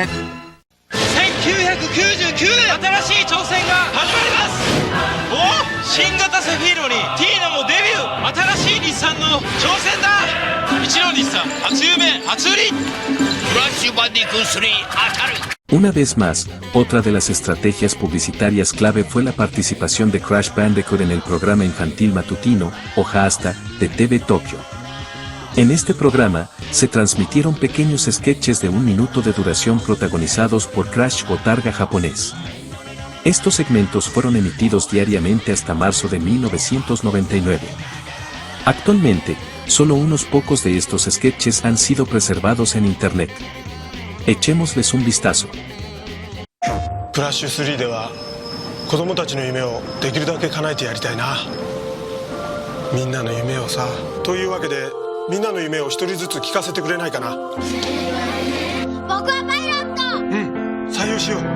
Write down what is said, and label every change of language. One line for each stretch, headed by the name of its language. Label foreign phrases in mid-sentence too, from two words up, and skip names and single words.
Japanese: 1999 年新しい挑戦が始まります。お新型セフィーロにティーナもデビュー。新しい日産の挑戦だ。一の日産初夢初売り。クラッシュバンディクー3当たる。
Spanish: Una vez más, otra de las estrategias publicitarias clave fue la participación de Crash Bandicoot en el programa infantil matutino, o Hasta, de TV Tokyo. En este programa, se transmitieron pequeños sketches de 1 minuto de duración protagonizados por Crash Botarga japonés. Estos segmentos fueron emitidos diariamente hasta marzo de 1999. Actualmente, solo unos pocos de estos sketches han sido preservados en Internet. Echémosles un vistazo.
Japanese: クラッシュ3では子供たちの夢をできるだけ叶えてやりたいな。みんなの夢をさ。というわけでみんなの夢を一人ずつ聞かせてくれないかな。僕はパイロット。採用しよう。